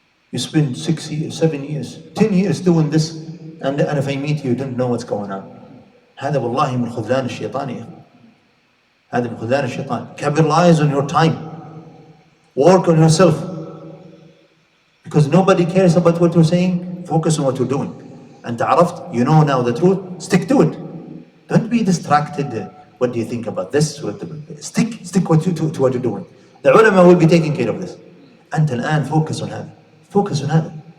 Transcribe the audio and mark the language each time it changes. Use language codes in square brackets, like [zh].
[en] You spend 6 years, 7 years, 10 years doing this and if I meet you don't know what's going on. [ar] هذا والله من خذلان الشيطان يا أخي. هذا من خذلان الشيطان. [en] Capitalize on your time. Work on yourself. Because nobody cares about what you're saying. Focus on what you're doing. [ar] أنت عرفت, [en] you know now the truth, stick to it. Don't be distracted. What do you think about this? Stick to what you're doing. The ulama will be taking care of this. [ar] أنت الآن [en] focus on [ar] هذا.